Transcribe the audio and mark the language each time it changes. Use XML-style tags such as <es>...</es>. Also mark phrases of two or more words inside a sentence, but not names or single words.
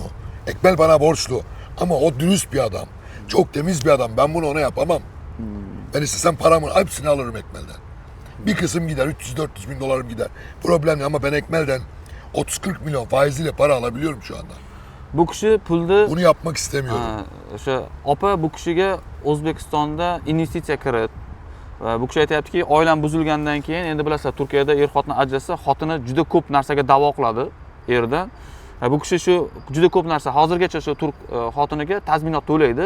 <tr>Ekmel bana borçlu. Ama o dürüst bir adam. Çok temiz bir adam. Ben bunu ona yapamam. Ben istesem paramın hepsini alırım Ekmel'den. Bir kısım gider, 300-400 bin dolarım gider. Problem değil ama ben Ekmel'den 30-40 milyon faiziyle para alabiliyorum şu anda.</tr> <uz>Bu kishi pulni</uz> <tr>Bunu yapmak istemiyorum.</tr> <uz>o'sha opa bu kishiga O'zbekistonda investitsiya kirit. Bu kishi aytayaptiki, oilam buzilgandan keyin endi bilasizlar, Turkiyada er xotin ajrashsa, xotini juda ko'p narsaga da'vo qiladi erdan. Bu kishi shu juda ko'p narsa hozirgacha shu turk xotiniga tazminot to'laydi.</uz>